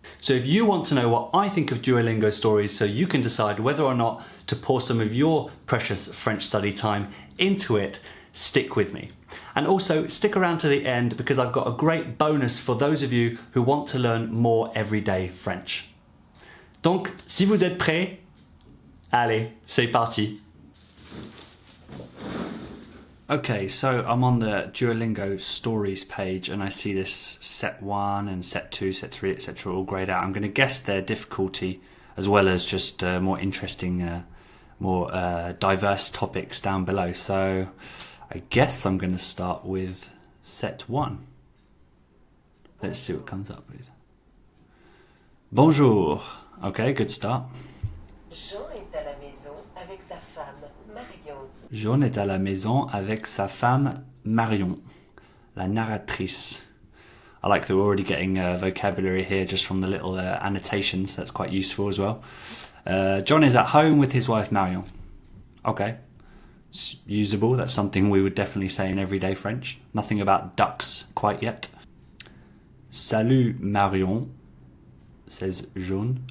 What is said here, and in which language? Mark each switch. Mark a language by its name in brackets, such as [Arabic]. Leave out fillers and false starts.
[English] So if you want to know what I think of Duolingo Stories so you can decide whether or not to pour some of your precious French study time into it, stick with me. And also stick around to the end because I've got a great bonus for those of you who want to learn more everyday French. [French] Donc, si vous êtes prêts, allez, c'est parti. [English] Okay, so I'm on the Duolingo Stories page and I see this set 1 and set 2, set 3, etc. all grayed out. I'm going to guess their difficulty as well as just more interesting, more diverse topics down below. So I guess I'm going to start with set 1. Let's see what comes up with. Bonjour. Okay, good start. [French] Jean est à la maison avec sa femme, Marion. Jean est à la maison avec sa femme, Marion, la narratrice. [English] I like that we're already getting vocabulary here just from the little annotations. That's quite useful as well. John is at home with his wife, Marion. Okay, it's usable. That's something we would definitely say in everyday French. Nothing about ducks quite yet. Salut, Marion, says Jean.